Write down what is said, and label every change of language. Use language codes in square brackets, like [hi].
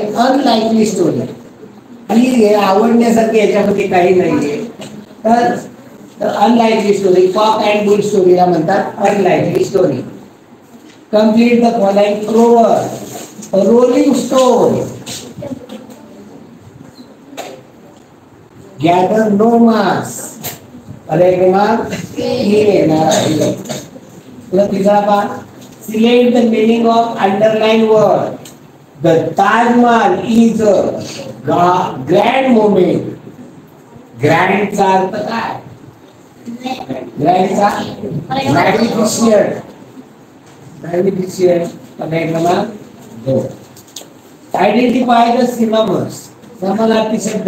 [en] Unlikely story. [mr] ही आवडण्यासारखी याच्यामध्ये काही नाहीये. तर [en] unlikely story cock and bull [mr] स्टोरीला म्हणतात unlikely story. [en] Complete the following proverb. Rolling stone gather no moss. [mr] अरे क्रमांक 3 येणार आहे. तुला तिसरा पहा. [en] Select the meaning of underline word. The Taj Mahal is a grand moment. [mr] ग्रँडचा अर्थ काय? ग्रँडचा मॅग्निफिशियंट. [en] Magnificent. [mr] क्रमांक 2. [en] Identify the synonyms. [mr] समानार्थी शब्द.